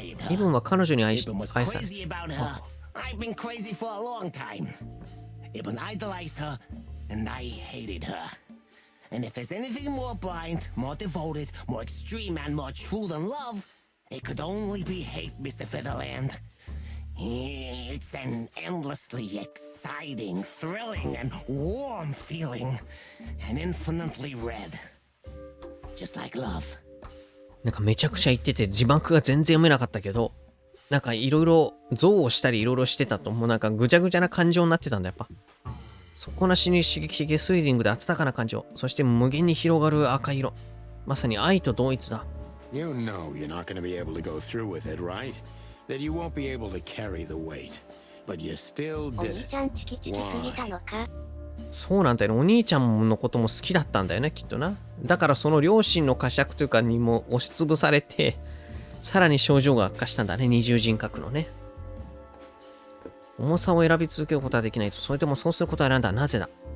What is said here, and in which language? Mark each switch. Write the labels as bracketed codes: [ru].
[ja] イブンは彼女に愛された。 [en] I've been crazy for a long time. Ibn idolized her, and I hated her. And if there's anything more blind, more devoted, more extreme, and more true than love, it could only be hate, Mr. Featherland. It's an endlessly exciting, thrilling, and warm feeling. And infinitely red. Just like love. [ja] なんかめちゃくちゃ言ってて字幕が全然読めなかったけど、なんかいろいろ憎悪したりいろいろしてたと、もうなんかぐちゃぐちゃな感情になってたんだやっぱ。底なしに刺激的スリリングで温かな感情、そして無限に広がる赤色。まさに愛と同一だ。 [en] You know you're not going to be able to go through with it, right? That you won't be able to carry the weight. but you still [ja] お [en] did [ja] 兄 [en] it. [ja] ちゃんチキチキすぎたのか？そうなんだよね。お兄ちゃんのことも好きだったんだよね、きっとな。だからその両親の呵責というかにも押しつぶされて、さらに症状が悪化したんだね、二重人格のね。重さを選び続けることはできないと、それでもそうすることは選んだ。なぜだ？